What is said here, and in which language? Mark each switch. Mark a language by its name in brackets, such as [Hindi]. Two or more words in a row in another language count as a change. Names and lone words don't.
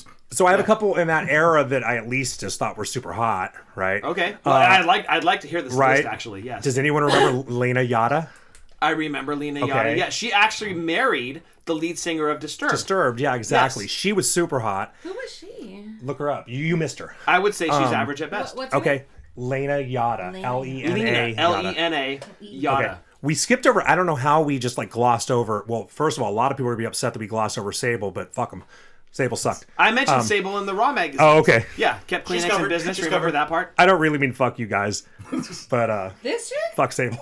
[English] so I have a couple in that era that I at least just thought were super hot, right? Okay. Well, I'd like to hear this right. list actually. Yes. Does anyone remember Lena Yada? I remember Lena Okay. Yada. Yeah, she actually married the lead singer of Disturbed. Disturbed, yeah, exactly. Yes. She was super hot. Who was she? Look her up. You missed her. I would say she's average at best. What's her Okay, Lena Yada. Lena. Lena. Lena. Lena. Yada. Okay. We skipped over. I don't know how we just like glossed over. Well, first of all, a lot of people would be upset that we glossed over Sable, but fuck them. Sable sucked. I mentioned Sable in the Raw magazine. Oh, okay. Yeah, kept Kleenex in covered. business. She's Remember covered. that part? I don't really mean fuck you guys, but This chick? fuck Sable.